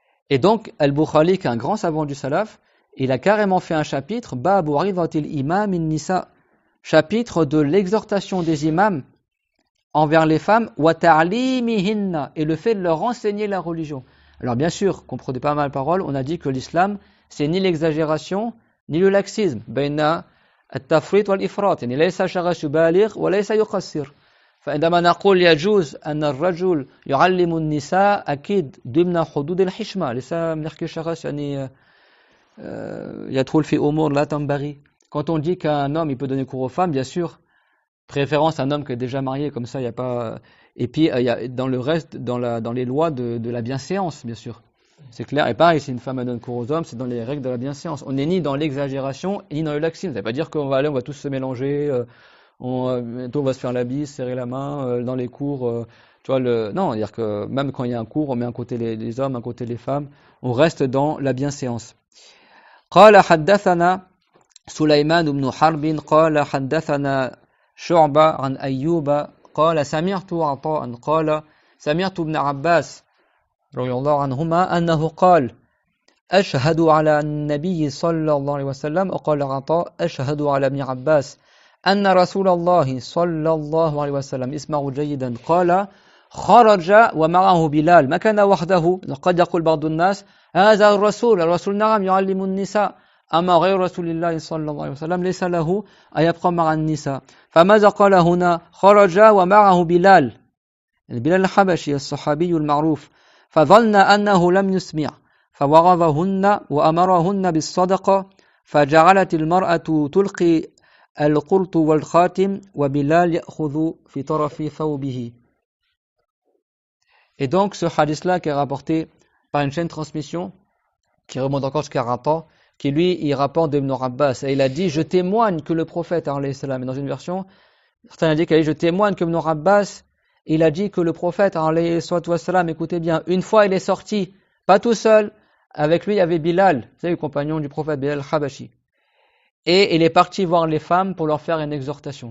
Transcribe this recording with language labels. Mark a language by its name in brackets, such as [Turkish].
[French] Et donc, Al-Bukhari, qui est un grand savant du salaf, il a carrément fait un chapitre, Babu Ridatil Imam in Nisa, chapitre de l'exhortation des imams envers les femmes, [Arabic] wa ta'limihinna, [French] et le fait de leur enseigner la religion. Alors bien sûr, comprenez pas mal parole, on a dit que l'islam, c'est ni l'exagération, ni le laxisme. [Arabic] Baina التفريط والإفراط يعني ليس شخص بالغ وليس يقصر فعندما نقول يجوز أن الرجل يعلم النساء أكيد ضمن حدود الحشمة ليس بنحكي شخص يعني يدخل في أمور لا تنبغي. [French] Quand on dit qu'un homme il peut donner cours aux femmes, bien sûr, préférence à un homme qui est déjà marié, comme ça il y a pas. Et puis il y a dans le reste, dans les lois de la bienséance, bien sûr. C'est clair. Et pareil, si une femme donne cours aux hommes, c'est dans les règles de la bienséance. On n'est ni dans l'exagération, ni dans le laxisme. Ça ne veut pas dire qu'on va aller, on va tous se mélanger, bientôt on va se faire la bise, serrer la main, dans les cours. Tu vois, non, c'est-à-dire que même quand il y a un cours, on met un côté les hommes, un côté les femmes. On reste dans la bienséance. [Arabic] قال حدثنا سليمان بن حرب قال حدثنا شعبة عن أيوب قال سمعت عطاء قال سمعت ابن عباس رضي الله عنهما أنه قال أشهد على النبي صلى الله عليه وسلم وقال عطاء أشهد على ابن عباس أن رسول الله صلى الله عليه وسلم اسمعوا جيدا قال خرج ومعه بلال ما كان وحده قد يقول بعض الناس هذا الرسول نعم يعلم النساء أما غير رسول الله صلى الله عليه وسلم ليس له أن يبقى مع النساء فماذا قال هنا خرج ومعه بلال بلال الحبشي الصحابي المعروف فظن أنه لم يسمع فوعظهن وأمرهن بالصدقة فجعلت المرأة تلقي القرط والخاتم وبلال يأخذ في طرف ثوبه. [French] Et donc ce hadith-là qui est rapporté par une chaîne de transmission qui remonte encore jusqu'à Rata, qui lui, il rapporte d'Ibn Abbas, et il a dit, je témoigne que le prophète, alayhi salam, et dans une version, certains ont dit qu'il a dit, je témoigne que Ibn Abbas, il a dit que le prophète, alayhi salam, écoutez bien, une fois il est sorti, pas tout seul, avec lui il y avait Bilal, vous savez, le compagnon du prophète, Bilal al-Habashi, et il est parti voir les femmes pour leur faire une exhortation.